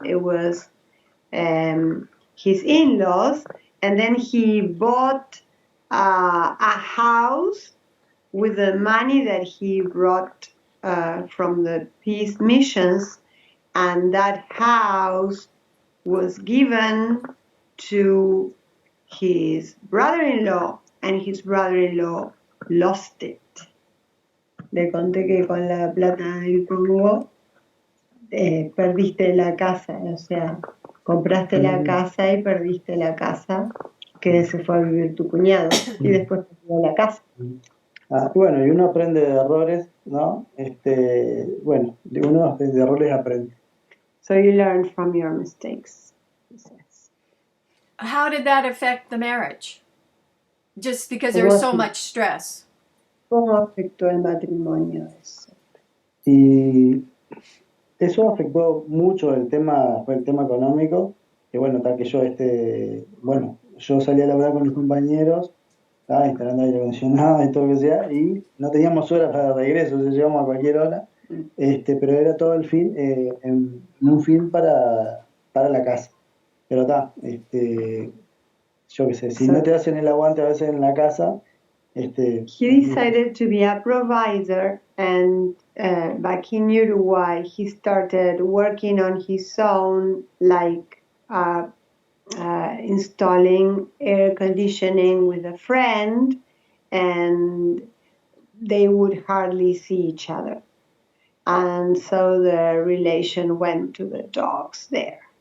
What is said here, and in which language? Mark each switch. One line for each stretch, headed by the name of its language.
English: It was his in-laws, and then he bought a house with the money that he brought from the peace missions, and that house was given to his brother-in-law, and his brother-in-law lost it.
Spanish: Le conté que con la plata del Congo perdiste la casa, o sea, compraste la casa y perdiste la casa, que se fue a vivir tu cuñado, y después perdió la casa. Bueno, y uno aprende de errores, ¿no? Bueno, uno de errores aprende. So you learn from your mistakes, he says.
English: How did that affect the marriage? Just because there was so much stress.
Spanish: ¿Cómo afectó el matrimonio eso? Y eso afectó mucho fue el tema económico, que bueno, tal que yo, bueno, yo salí a laburar con mis compañeros, estaba instalando aire acondicionado y todo lo que sea, y no teníamos horas para regreso, o sea, llegamos a cualquier hora, pero era todo el fin, en un fin para la casa. Pero está, yo qué sé, si no te hacen el aguante a veces en la casa,
English: he decided to be a provider, and back in Uruguay he started working on his own, like installing air conditioning with a friend, and they would hardly see each other, and so the relation went to the dogs there.